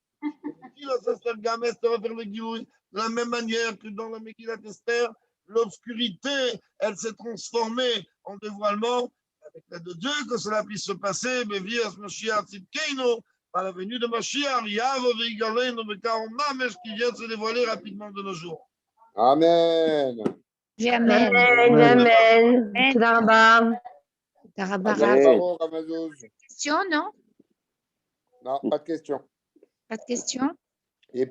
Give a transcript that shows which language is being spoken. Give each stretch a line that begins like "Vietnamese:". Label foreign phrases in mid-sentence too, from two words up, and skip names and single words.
French: De la même manière que dans la Megillat Esther, l'obscurité, elle s'est transformée en dévoilement. Avec l'aide de Dieu, que cela puisse se passer, par la venue de Mashiach, qui vient de se dévoiler rapidement de nos jours. Amen. Amen.
Hebrew: Amen. תודה רבה. תודה רבה,
French: Allez, Rav. bravo, Ramazouz. Question, non? Non, pas de question. Pas de question? Il est